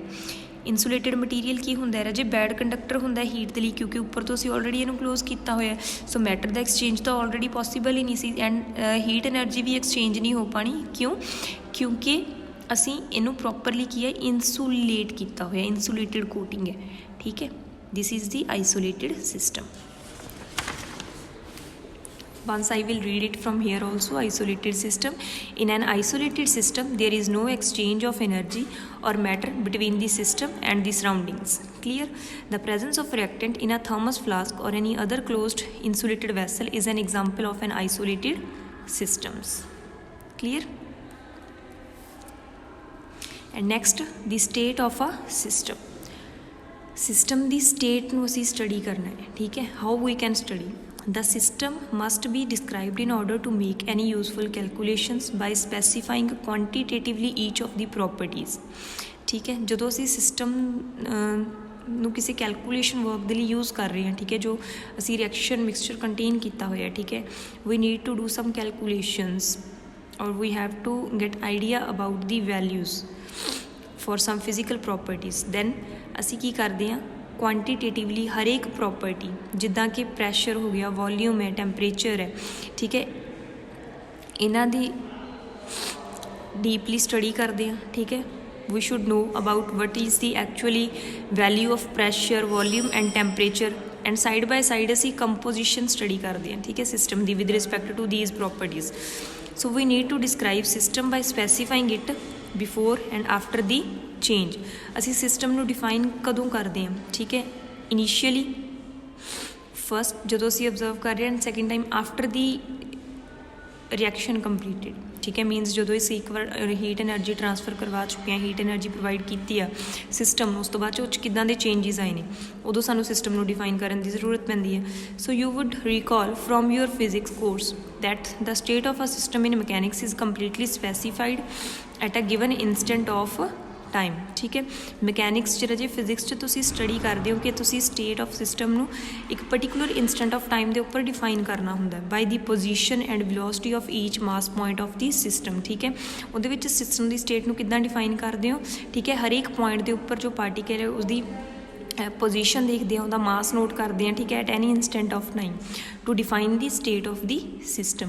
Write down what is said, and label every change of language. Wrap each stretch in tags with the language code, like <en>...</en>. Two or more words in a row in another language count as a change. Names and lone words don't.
<en>insulated material</en> <pa>ਕੀ ਹੁੰਦਾ ਹੈ ਜੇ</pa> <en>bad conductor</en> <pa>ਹੁੰਦਾ ਹੀਟ ਦੇ ਲਈ ਕਿਉਂਕਿ ਉੱਪਰ ਤੋਂ ਅਸੀਂ ਆਲਰੇਡੀ ਇਹਨੂੰ ਕਲੋਜ਼ ਕੀਤਾ ਹੋਇਆ,</pa> <en>so matter</en> <pa>ਦਾ ਐਕਸਚੇਂਜ ਤਾਂ</pa> <en>already possible</en> <pa>ਹੀ ਨਹੀਂ ਸੀ</pa> <en>and heat energy</en> <pa>ਵੀ ਐਕਸਚੇਂਜ ਨਹੀਂ ਹੋ ਪਾਣੀ। ਕਿਉਂਕਿ ਅਸੀਂ ਇਹਨੂੰ ਪ੍ਰੋਪਰਲੀ ਕੀ ਹੈ ਇਨਸੂਲੇਟ ਕੀਤਾ ਹੋਇਆ,</pa> <en>insulated coating</en> <pa>ਹੈ, ਠੀਕ ਹੈ।</pa> <en>This is the isolated system. Once I will read it from here also. Isolated system. In an isolated system there is no exchange of energy or matter between the system and the surroundings. Clear? The presence of reactant in a thermos flask or any other closed insulated vessel is an example of an isolated systems. Clear? And next, the state of a system.</en> <pa>System ਦੀ state ਨੂੰ ਅਸੀਂ study ਕਰਨਾ ਹੈ, ਠੀਕ ਹੈ।</pa> <en>How we can study? The system must be described in order to make any useful calculations by specifying quantitatively each of the properties.</en> <pa>ਠੀਕ ਹੈ, ਜਦੋਂ ਅਸੀਂ ਸਿਸਟਮ ਨੂੰ ਕਿਸੇ</pa> <en>calculation work</en> <pa>ਦੇ ਲਈ ਯੂਜ਼ ਕਰ ਰਹੇ ਹਾਂ, ਠੀਕ ਹੈ, ਜੋ ਅਸੀਂ</pa> <en>reaction mixture contain</en> <pa>ਕੀਤਾ ਹੋਇਆ, ਠੀਕ ਹੈ,</pa> <en>we need to do some calculations or we have to get idea about the values for some physical properties.</en> <pa>Then ਅਸੀਂ ਕੀ ਕਰਦੇ ਹਾਂ ਕੁਆਂਟੀਟੇਟਿਵਲੀ ਹਰੇਕ ਪ੍ਰੋਪਰਟੀ ਜਿੱਦਾਂ ਕਿ ਪ੍ਰੈਸ਼ਰ ਹੋ ਗਿਆ, ਵੋਲਿਊਮ ਹੈ, ਟੈਂਪਰੇਚਰ ਹੈ, ਠੀਕ ਹੈ, ਇਹਨਾਂ ਦੀ</pa> <en>deeply study</en> <pa>ਕਰਦੇ ਹਾਂ, ਠੀਕ ਹੈ।</pa> <en>we should know about what is the actually value of pressure, volume and temperature and side by side</en> <pa>ਅਸੀਂ composition study ਕਰਦੇ ਹਾਂ, ਠੀਕ ਹੈ, system ਦੀ</pa> <en>with respect to these properties. So we need to describe system by specifying it before and after the change.</en> <pa>ਅਸੀਂ ਸਿਸਟਮ ਨੂੰ ਡਿਫਾਈਨ ਕਦੋਂ ਕਰਦੇ ਹਾਂ, ਠੀਕ ਹੈ,</pa> <en>initially first</en> <pa>ਜਦੋਂ ਅਸੀਂ ਅਬਜ਼ਰਵ ਕਰ ਰਹੇ ਹਾਂ,</pa> <en>second time after the reaction completed,</en> <pa>ਠੀਕ ਹੈ, ਮੀਨਸ ਜਦੋਂ ਅਸੀਂ ਇੱਕ ਵਾਰ</pa> <en>heat energy transfer</en> <pa>ਕਰਵਾ ਚੁੱਕੇ ਹਾਂ,</pa> <en>heat energy provide</en> <pa>ਕੀਤੀ ਆ ਸਿਸਟਮ ਨੂੰ, ਉਸ ਤੋਂ ਬਾਅਦ 'ਚ ਉਹ 'ਚ ਕਿੱਦਾਂ ਦੇ ਚੇਂਜਿਸ ਆਏ ਨੇ ਉਦੋਂ ਸਾਨੂੰ ਸਿਸਟਮ ਨੂੰ ਡਿਫਾਈਨ ਕਰਨ ਦੀ ਜ਼ਰੂਰਤ ਪੈਂਦੀ ਹੈ।</pa> <en>So you would recall from your physics course that the state of a system in mechanics is completely specified at a given instant of time,</en> <pa>ਠੀਕ ਹੈ। ਮਕੈਨਿਕਸ 'ਚ ਜੇ ਫਿਜ਼ਿਕਸ 'ਚ ਤੁਸੀਂ ਸਟੱਡੀ ਕਰਦੇ ਹੋ ਕਿ ਤੁਸੀਂ</pa> <en>state of system</en> <pa>ਨੂੰ ਇੱਕ</pa> <en>particular instant of time</en> <pa>ਦੇ ਉੱਪਰ ਡਿਫਾਈਨ ਕਰਨਾ ਹੁੰਦਾ</pa> <en>by the position and velocity of each mass point of the system,</en> <pa>ਠੀਕ ਹੈ। ਉਹਦੇ ਵਿੱਚ ਸਿਸਟਮ ਦੀ ਸਟੇਟ ਨੂੰ ਕਿੱਦਾਂ ਡਿਫਾਈਨ ਕਰਦੇ ਹੋ, ਠੀਕ ਹੈ, ਹਰੇਕ ਪੁਆਇੰਟ ਦੇ ਉੱਪਰ ਜੋ ਪਾਰਟੀਕਲ ਹੈ ਉਸਦੀ ਪੋਜੀਸ਼ਨ ਦੇਖਦੇ ਹਾਂ, ਉਹਦਾ</pa> <en>mass note</en> <pa>ਕਰਦੇ ਹਾਂ, ਠੀਕ ਹੈ,</pa> <en>at any instant of time to define the state of the system.</en>